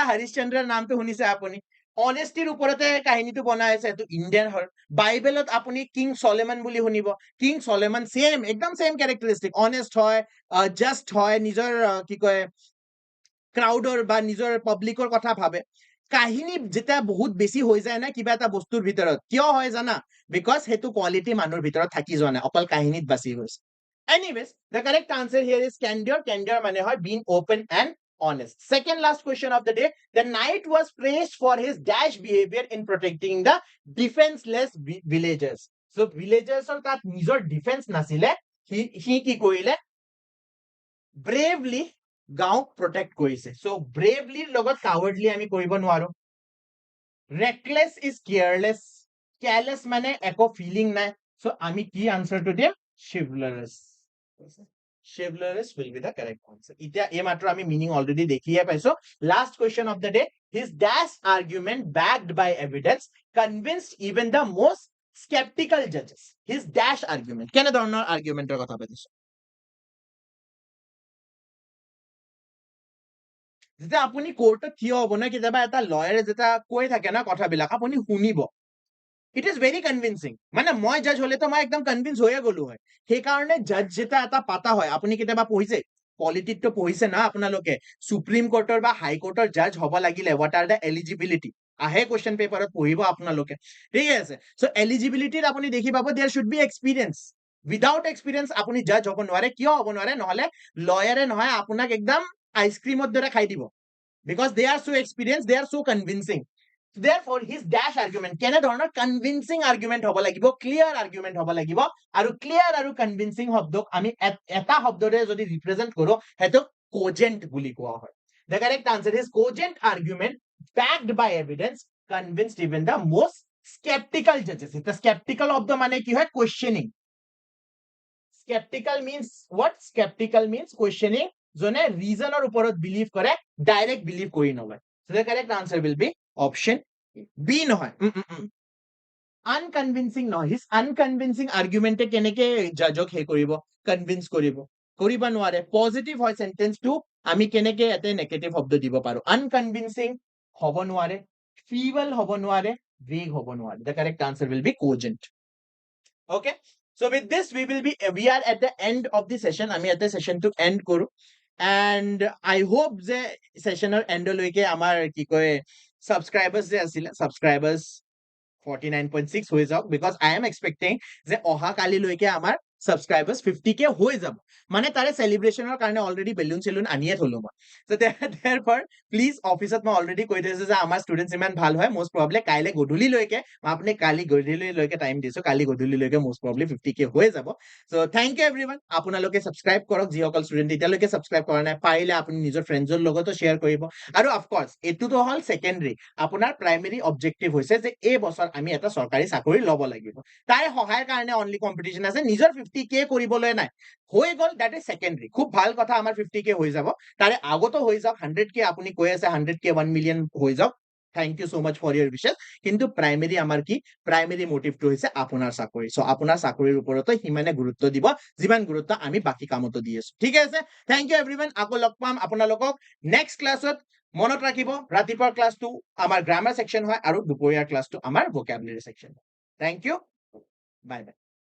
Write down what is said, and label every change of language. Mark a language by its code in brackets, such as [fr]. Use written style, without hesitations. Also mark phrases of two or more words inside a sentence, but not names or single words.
[as] হৰিশ্চন্দ্ৰৰ নামটো শুনিছে আপুনি অনেষ্টিৰ ওপৰতে কাহিনীটো বনাই আছে এটো ইন্ডিয়ান হয় বাইবেলত আপুনি কিং সলেমন বুলি শুনিব কিং সলেমন সেম একদম সেম [en] characteristic honest [as] হয় জাস্ট হয় নিজৰ কি কয় ক্রাউডৰ বা নিজৰ পাব্লিকৰ কথা ভাবে কাহিনী যেটা বহুত বেছি হৈ যায় না কিবা এটা বস্তুৰ ভিতৰত কিয় হয় জানা বিকজ হেতু কোয়ালিটি মানুহৰ ভিতৰত থাকি যোৱা নাই অকল কাহিনীত বাছি গৈছে [en] anyways the correct answer here is candor [as] মানে হয় [en] being open and honest second last question of the day the knight was praised for his dash behavior in protecting the defenseless villagers so villagers [as] তাত নিজৰ ডিফেন্স নাছিলে হি কি কৰিলে [en] bravely গাঁওক protect কৰিছে so bravely লগত cowardly [as] আমি কৰিব নোৱাৰো [en] reckless is careless careless [as] মানে একো ফিলিং নাই [en] so [as] আমি কি আনসারটো দিম [en] chivalrous chivalrous will be the correct answer [as] এতিয়া এই মাত্ৰ আমি মিনিং অলৰেডি দেখিয়ে পাইছো [en] last question of the day his dash argument backed by evidence convinced even the most skeptical judges his dash argument [as] কেনে ধৰণৰ আর্গুমেন্টের কথা পাতিছো [en] যেতিয়া আপুনি কোৰ্টত থিয় হ'ব না কেতিয়াবা এটা লয়াৰে যেতিয়া কৈ থাকে না কথাবিলাক আপুনি শুনিব it is very convincing মানে মই জাজ হলে তো মই একদম কনভিন্স হয়ে গলো হয় সেইকাৰণে জাজ যেটা এটা পাতা হয় আপুনি কেতিয়াবা পঢ়িছে পলিটিক তো পঢ়িছে না আপোনালোকে সুপ্রিম কোর্টৰ বা হাই কোর্টৰ জাজ হ'ব লাগিলে what are the eligibility আহে question paper পঢ়িব আপোনালোকে ঠিক আছে সো এলিজিবিলিটিত আপুনি দেখি পাব there should be experience without experience আপুনি জাজ হ'ব নোৱাৰে কিয় হ'ব নোৱাৰে নহলে লয়াৰে নহয় আপোনাক একদম আইসক্রিমৰ দৰে খাই দিব because they are so experienced they are so convincing therefore his dash argument কেনে ধৰণৰ convincing argument হ'ব লাগিব clear argument হ'ব লাগিব আৰু ক্লিয়াৰ আৰু কনভিন্সিং শব্দক আমি এটা শব্দৰে যদি ৰিপ্ৰেজেন্ট কৰো হেতু কোজেন্ট বুলি কোৱা হয় the correct answer is cogent argument backed by evidence convinced even the most skeptical judges the skeptical of the মানে কি হয় questioning skeptical means what skeptical means questioning [as] জনে রিজনৰ ওপৰত বিলিভ কৰে ডাইৰেক্ট বিলিভ কৰি নলয় [en] so the correct answer will be option B নহয় [as] আনকনভিন্সিং নহয় [en] his unconvincing argument [as] কেনেকে জাজক হে কৰিব কনভিন্স কৰিব নোৱাৰে পজিটিভ হয় সেন্টেন্সটো আমি কেনেকে এতে নেগেটিভ শব্দ দিব পাৰো আনকনভিন্সিং হ'ব নোৱাৰে ফিবল হ'ব নোৱাৰে ভেগ হ'ব নোৱাৰে [en] the correct answer will be cogent okay so with this we are at the end of the session [as] আমি [en] at the session to end [as] কৰো [en] and I hope [as] যে সেশনৰ এন্ডলৈকে আমাৰ কি কয় সাবস্ক্রাইবার্স যে আছিল সাবস্ক্রাইবার্স 49.6 হৈ যাওক [en] because I am expecting [as] যে অহা কালিলৈকে আমাৰ সাবস্ক্রাইবার্স 50k হৈ যাব মানে তাৰে সেলিব্রেশনৰ কাৰণে অলৰেডি বেলুন সেলুন আনিয়ে থলো মই [en] so therefore please [as] অফিসত মই অলৰেডি কৈ দিছো যে আমাৰ ষ্টুডেন্টস ইমান ভাল হয় [en] most probably [as] কাইলে গধূলিলৈকে মই আপুনি কালি গধূলিলৈকে টাইম দিছো কালি গধূলিলৈকে [en] most probably [as] 50k হৈ যাব [en] so thank you everyone [as] আপোনালোকে সাবস্ক্রাইব কৰক যিসকল ষ্টুডেন্ট এতিয়ালৈকে সাবস্ক্রাইব কৰা নাই পাৰিলে আপুনি নিজৰ ফ্ৰেণ্ডছৰ লগতো শেয়াৰ কৰিব আৰু [en] of course [as] এটোতো হল সেকেন্ডাৰী আপোনাৰ প্ৰাইমেৰী অবজেক্টিভ হৈছে যে এই বছৰ আমি এটা সৰকাৰি চাকৰি লব লাগিব তাৰে সহায়ৰ কাৰণে অনলি কম্পিটিশন আছে নিজৰ 50k কৰিবলৈ নাই হৈ গল দ্যাট [en] is secondary [as] খুব ভাল কথা আমাৰ 50k হৈ যাব তাৰে আগতো হৈ যাওক 100k আপুনি কৈ আছে 100k 1 মিলিয়ন হৈ যাওক [en] thank you so much for your wishes [as] কিন্তু প্রাইমেরি আমার কি প্রাইমেরি মোটিভটো হৈছে আপোনাৰ চাকৰি সো আপোনাৰ চাকৰিৰ ওপৰতো হিমানে গুৰুত্ব দিব যিমান গুৰুত্ব আমি বাকি কামতো দি আছো ঠিক আছে [en] thank you everyone [as] আকৌ লগ পাম আপোনালোকক নেক্সট ক্লাছত মনত ৰাখিব ৰাতিপুৱাৰ ক্লাছটো আমাৰ [en] grammar section [as] হয় আৰু দুপৰীয়াৰ ক্লাছটো আমাৰ [en] vocabulary section thank you bye bye